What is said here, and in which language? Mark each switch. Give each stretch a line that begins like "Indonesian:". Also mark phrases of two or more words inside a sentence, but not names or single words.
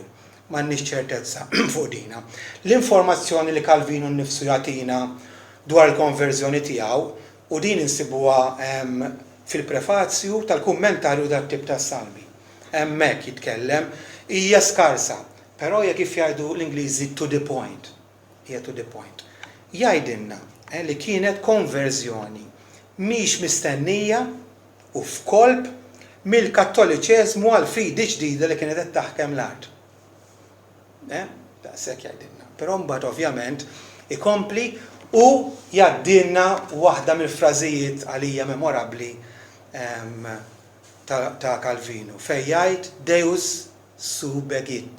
Maltese: M'għandniex ċertezza fuq dina. L-informazzjoni li Calvino nnifsu jagħtina dwar il-konverżjoni tiegħu u din insibuha fil-prefazzju tal-kummentarju dat-tip tas-Salmi. Hemmhekk jitkellem hija skarsa, però hija kif jgħidu l-Ingliżi
English: to the point.
Maltese: Hija
English: to the point.
Maltese: Jgħidilna li kienet konverżjoni mhix mistennija u f'kolb mill-Kattoliċeżmu għal fidi ġdida li kienet qed taħkem l-art. Daqshekk jgħidilna. Però mbagħad ovvjament ikompli u jgħaddilna waħda mill-frażijiet għalija memorabbli ta' Calvino fejn jgħid
Latin: Deus subegit.